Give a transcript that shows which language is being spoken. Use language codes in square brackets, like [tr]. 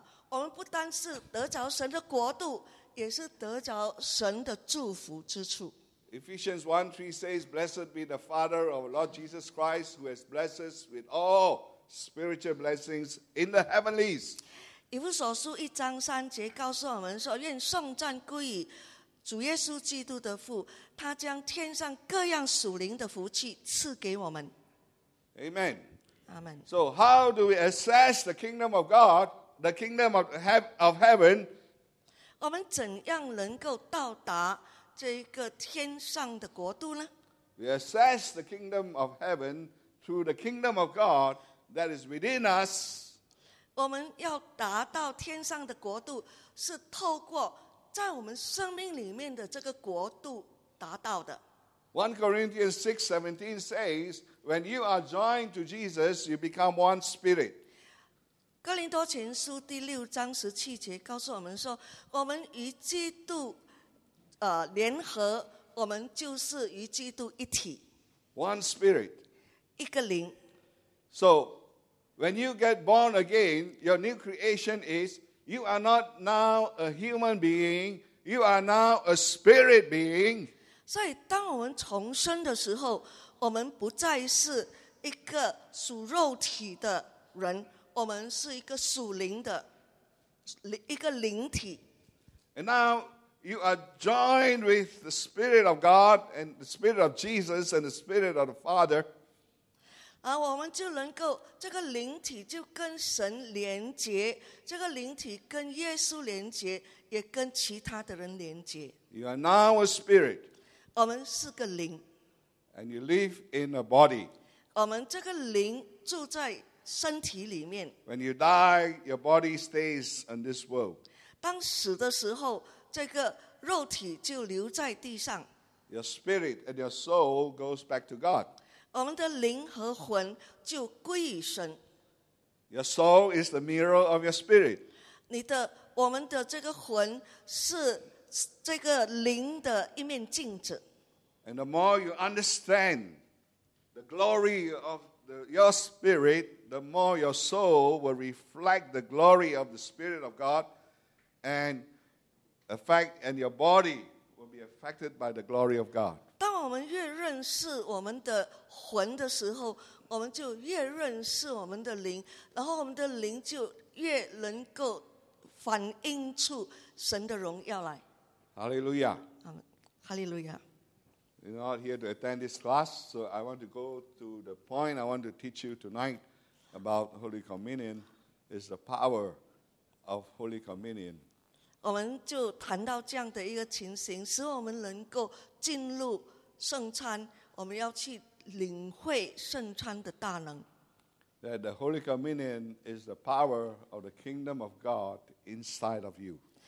[zh] 我们不单是得着神的国度，也是得着神的祝福之处。 [en] Ephesians 1:3 says, Blessed be the Father of our Lord Jesus Christ, who has blessed us with all spiritual blessings in the heavenlies. [zh] 以弗所书一章三节告诉我们说，愿颂赞归于主耶稣基督的父，他将天上各样属灵的福气赐给我们。 [en] Amen. Amen. So how do we assess the kingdom of God, the kingdom of heaven? [zh] 我们怎样能够到达这一个天上的国度呢？ [en] We assess the kingdom of heaven through the kingdom of God that is within us. [zh] 我们要达到天上的国度，是透过在我们生命里面的这个国度达到的。 [en] 1 Corinthians 6:17 says, when you are joined to Jesus, you become one spirit. [zh] 哥林多前书第六章十七节告诉我们说，我们与基督联合，我们就是与基督一体。 [en] One spirit. [zh] 一个灵。 [en] So, when you get born again, your new creation is, you are not now a human being, you are now a spirit being. [zh] 所以当我们重生的时候，我们不再是一个属肉体的人，我们是一个属灵的，一个灵体。 [en] And now you are joined with the Spirit of God and the Spirit of Jesus and the Spirit of the Father. [zh] 啊，我们就能够这个灵体就跟神连接，这个灵体跟耶稣连接，也跟其他的人连接。 [en] You are now a spirit. [zh] 我们是个灵。 [en] And you live in a body. [zh] 我们这个灵住在身体里面。 [en] When you die, your body stays in this world. [zh] 当死的时候，这个肉体就留在地上。 [en] Your spirit and your soul goes back to God. [zh] 我们的灵和魂就归于神。 [en] Your soul is the mirror of your spirit. [zh] 我们的这个魂是这个灵的一面镜子。 [en] And the more you understand the glory of your spirit, the more your soul will reflect the glory of the Spirit of God and affect, and your body will be affected by the glory of God. [zh] 当我们越认识我们的魂的时候，我们就越认识我们的灵，然后我们的灵就越能够反映出神的荣耀来。 [en] Hallelujah. Hallelujah. You're not here to attend this class, so I want to go to the point I want to teach you tonight about Holy Communion is the power of Holy Communion. [zh] 我们就谈到这样的一个情形，使我们能够进入圣餐，我们要去领会圣餐的大能。 [en] That the Holy Communion is the power of the kingdom of God inside of you.